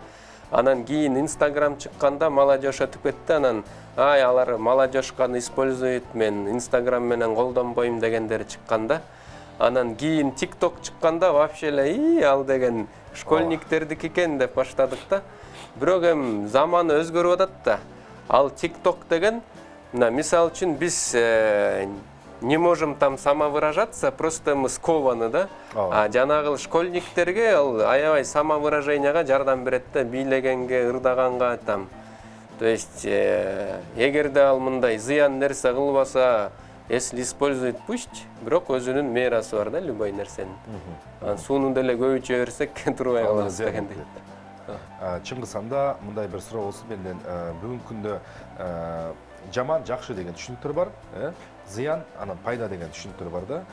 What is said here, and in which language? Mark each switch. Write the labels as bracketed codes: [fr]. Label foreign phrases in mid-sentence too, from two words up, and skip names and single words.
[ky] Анан кийин Instagram чыкканда молодежь өтүп кетти, анан алар молодежьканы используйт, мен Instagram менен колдонбойм дегендер чыкканда. Анан кийин TikTok чыкканда вообще эле ал деген школьниктердики экен деп баштадык да. Бирок эми заман өзгөрүп атат да. Ал TikTok деген, мисалы үчүн биз [ru] не можем там самовыражаться, просто мы скованы, да? [ky] А жанагы школьниктерге ал аябай самовыраженияга жардам берет да, бийлегенге, ырдаганга там. [ru] То есть, [ky] эгерде ал мындай зыян нерсе кылбаса, [ru] если использует пусть, [ky] бирок өзүнүн мерасы бар да, любой нерсенин. Сууну деле көбүйтө берсек, турбай калабыз дегендей. Чыңгыз анда мындай бир суроо болсун менден. Бүгүнкү күндө жаман, жакшы деген түшүнүктөр бар, зыян, анан пайда деген түшүнүктөр бар да.